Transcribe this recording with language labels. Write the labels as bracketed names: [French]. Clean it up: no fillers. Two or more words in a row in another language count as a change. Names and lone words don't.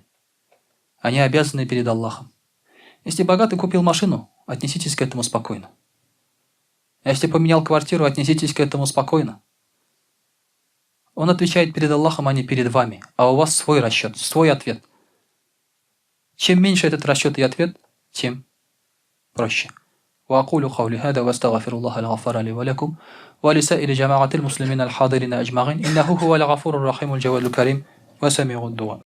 [Russian] Они обязаны перед Аллахом. Если богатый купил машину, отнеситесь к этому спокойно. А если поменял квартиру, отнеситесь к этому спокойно. Он отвечает перед Аллахом, а не перед вами. А у вас свой расчет, свой ответ. Чем меньше этот расчет и ответ, тем проще. [Arabic] وأقول قولي هذا وأستغفر الله الغفار لي ولكم ولسائر جماعة المسلمين الحاضرين أجمعين إنه هو الغفور الرحيم الجواد الكريم وسميع الدعاء.